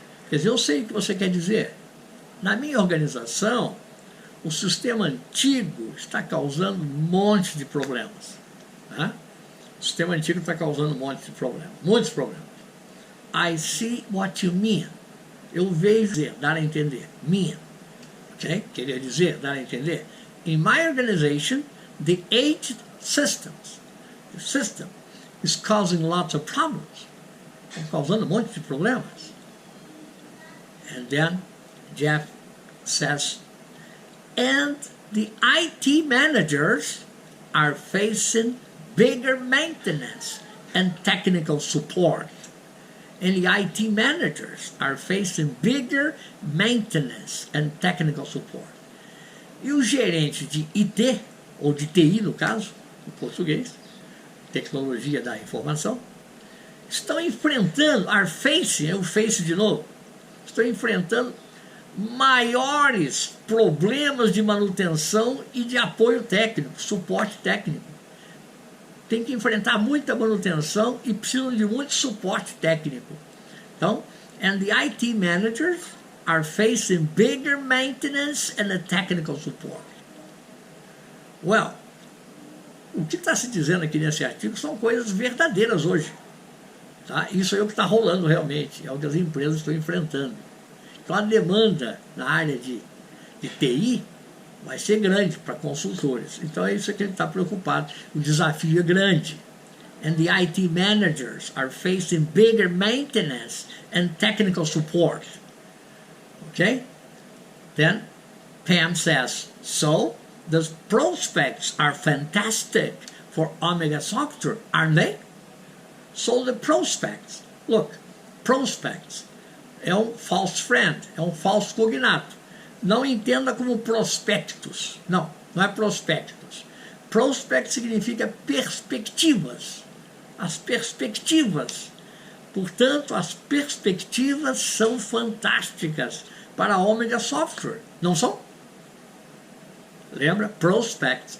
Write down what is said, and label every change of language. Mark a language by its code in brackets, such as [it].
[pt] Quer dizer, eu sei o que você quer dizer. Na minha organização, o sistema antigo está causando um monte de problemas. Né? O sistema antigo está causando um monte de problemas. Muitos problemas. [en] I see what you mean. [pt] Eu vejo dizer, dar a entender. Mean. Ok? Queria dizer, dar a entender. [en] In my organization, the aged systems, the system is causing lots of problems. [pt] Está causando um monte de problemas. [en] And then Jeff says, and the IT managers are facing bigger maintenance and technical support. And the IT managers are facing bigger maintenance and technical support. [pt] E os gerentes de IT, ou de TI no caso, em português, tecnologia da informação, estão enfrentando, o face de novo, estão enfrentando maiores problemas de manutenção e de apoio técnico, suporte técnico. Tem que enfrentar muita manutenção e precisam de muito suporte técnico. [en] Então, and the IT managers are facing bigger maintenance and a technical support. [pt] Well, o que está se dizendo aqui nesse artigo são coisas verdadeiras hoje. Tá? Isso é o que está rolando realmente, é o que as empresas estão enfrentando. Então a demanda na área de TI vai ser grande para consultores. Então é isso que ele está preocupado. O desafio é grande. [en] And the IT managers are facing bigger maintenance and technical support. Okay? Then Pam says, so the prospects are fantastic for Omega Software, aren't they? So the prospects, look, prospects é um false friend, [pt] é um falso cognato. Não entenda como prospectos. Não, não é prospectos. Prospect significa perspectivas. As perspectivas. Portanto, as perspectivas são fantásticas para a Omega Software. Não são? Lembra? Prospects.